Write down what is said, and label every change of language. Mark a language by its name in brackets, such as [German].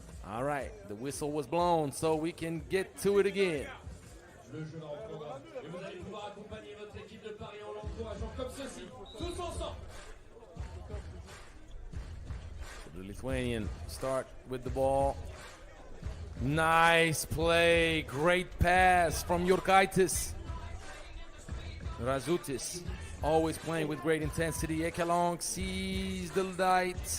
[English] All right, the whistle was blown, so we can get to it again. [French] Le jeu va reprendre et vous allez pouvoir accompagner votre équipe de Paris en l'encourageant comme ceci, tous ensemble. [English] The Lithuanian start with the ball. Nice play, great pass from Jurkaitis. Razutis always playing with great intensity. Ekelong sees the light.